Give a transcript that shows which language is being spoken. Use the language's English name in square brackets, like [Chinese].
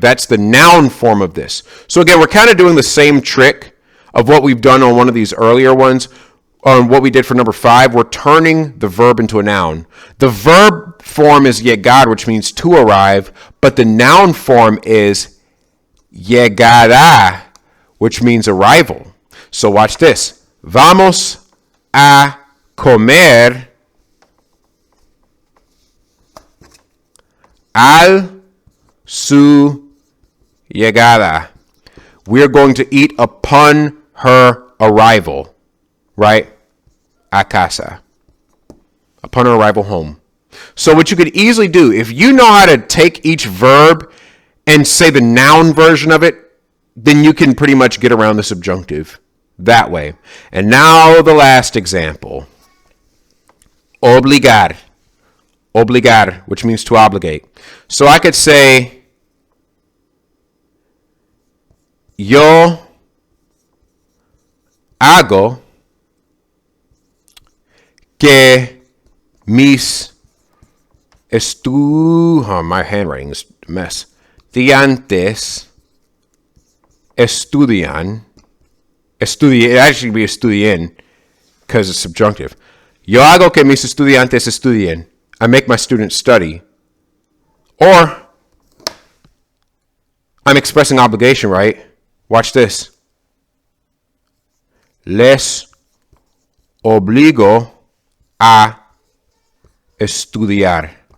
[English] That's the noun form of this. So again, we're kind of doing the same trick of what we've done on one of these earlier ones. On what we did for number 5, we're turning the verb into a noun. The verb form is llegar, which means to arrive, but the noun form is llegará, which means arrival. So watch this. [Spanish] Vamos a comer al su llegada. [English] We're going to eat upon her arrival, right? [Spanish] A casa. [English] Upon her arrival home. So what you could easily do, if you know how to take each verb and say the noun version of it, then you can pretty much get around the subjunctive that way. And now the last example. Obligar. Obligar, which means to obligate. So I could say, [Spanish] yo hago que mis [English] my handwriting is a mess. [Spanish] Estudiantes estudian. [English] It actually be estudien because it's subjunctive. [Spanish] Yo hago que mis estudiantes estudien. [English] I make my students study. Or I'm expressing obligation, right? Watch this. [Spanish] Les obligo a estudiar.